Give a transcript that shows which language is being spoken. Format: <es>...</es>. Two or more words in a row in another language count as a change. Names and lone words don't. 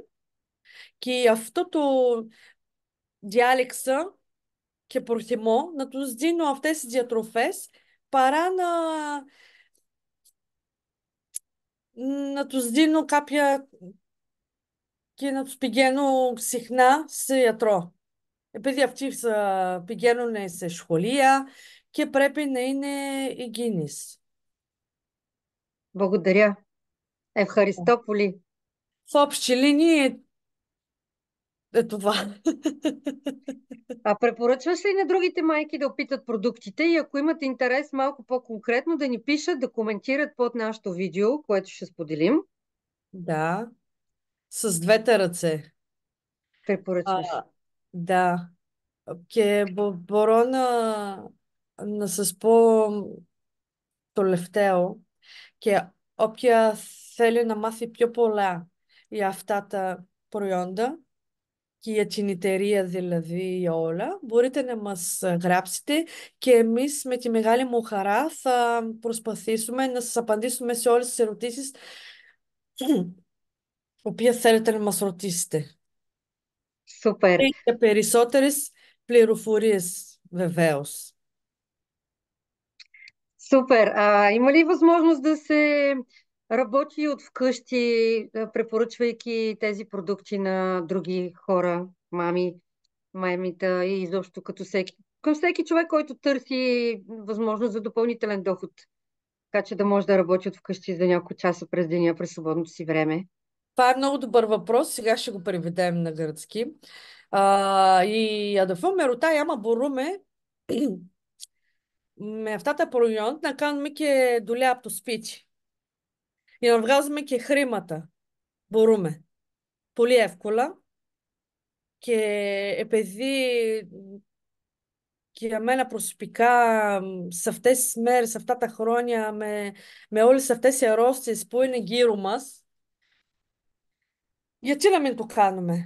<el>Και αυτό το διάλεξα και προτιμώ να τους δίνω αυτές τις διατροφές παρά να τους δίνω κάποια και να τους πηγαίνω συχνά σε γιατρό. Επειδή αυτοί θα πηγαίνουν σε σχολεία και πρέπει να είναι υγιεινείς.</el> <bg>Благодаря.</bg> <el>Ευχαριστώ πολύ.</el> <bg>В общи линии е това. Препоръчваш ли на другите майки да опитат продуктите и ако имат интерес малко по-конкретно да ни пишат, да коментират под нашото видео, което ще споделим? Да, с двете ръце. Препоръчваш. А, да,</bg> <el>και μπορώ να σας πω το τελευταίο και όποια θέλει να μάθει πιο πολλά για αυτά τα προϊόντα και για την εταιρεία δηλαδή για όλα, μπορείτε να μας γράψετε και εμείς με τη μεγάλη μου χαρά θα προσπαθήσουμε να σας απαντήσουμε σε όλες τις ερωτήσεις οποίες θέλετε να μας ρωτήσετε.</el> <bg>Супер. И</bg> <el>για περισσότερες πληροφορίες βεβαίως.</el> <bg>Супер. Има ли възможност да се работи от вкъщи, препоръчвайки тези продукти на други хора, мами, маймита и изобщо към всеки човек, който търси възможност за допълнителен доход, така че да може да работи от вкъщи за няколко часа през деня, през свободното си време? Това е много добър въпрос. Сега ще го преведем на гръцки.</bg> <el>Η αδερφό με ρωτάει άμα μπορούμε με αυτά τα προϊόντα να κάνουμε και δουλειά από το σπίτι για να βγάζουμε και χρήματα. Μπορούμε. Πολύ εύκολα και επειδή και για μένα προσωπικά σε αυτές τις μέρες, σε αυτά τα χρόνια με όλες αυτές οι αρρώστιες που είναι γύρω μας, γιατί να μην το κάνουμε?</el>